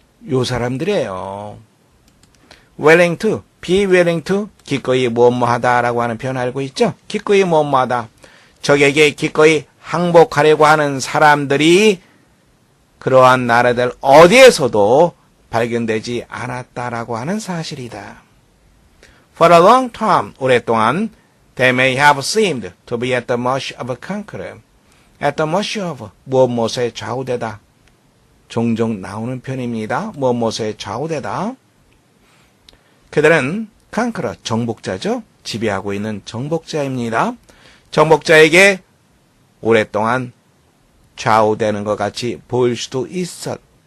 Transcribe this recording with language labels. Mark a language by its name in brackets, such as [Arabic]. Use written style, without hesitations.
[Korean] 요 사람들이에요. [English] willing to, be willing to [Korean] 기꺼이 뭐뭐하다라고 하는 표현 알고 있죠? 기꺼이 뭐뭐하다. 적에게 기꺼이 항복하려고 하는 사람들이 그러한 나라들 어디에서도 발견되지 않았다라고 하는 사실이다. [English] For a long time, [Korean] 오랫동안 [English] they may have seemed to be at the mercy of a conqueror, at the mercy of [Korean] 무엇에 좌우되다. 종종 나오는 편입니다. 무엇에 좌우되다. 그들은 conqueror, 정복자죠. 지배하고 있는 정복자입니다. 정복자에게 오랫동안 좌우되는 것 같이 보일 수도 있었다.